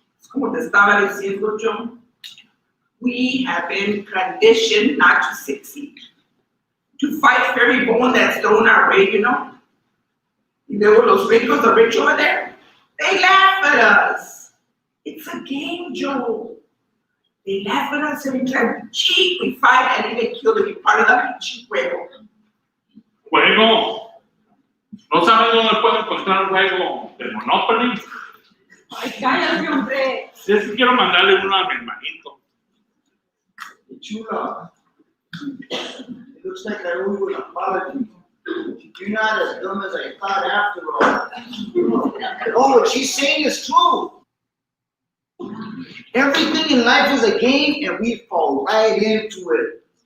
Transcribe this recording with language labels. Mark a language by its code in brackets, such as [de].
[es] Como te estaba diciendo, [en] Joe, we have been conditioned not to succeed, to fight for every bone that's thrown our way, you know? [es] Y luego los ricos, [en] the rich over there, they laugh at us. It's a game, Joe. They laugh at us every time we cheat, we fight, and even kill to be part of the cheat juego. [es] Juego. ¿No sabes dónde puedo encontrar un juego de Monopoly? Ay, cállate, hombre. Sí, es que quiero mandarle uno a mi hermanito. [en] Chula, it looks like I owe you an apology. You're not as dumb as I thought after all. Oh, what she's saying is true. Everything in life is a game and we fall right into it.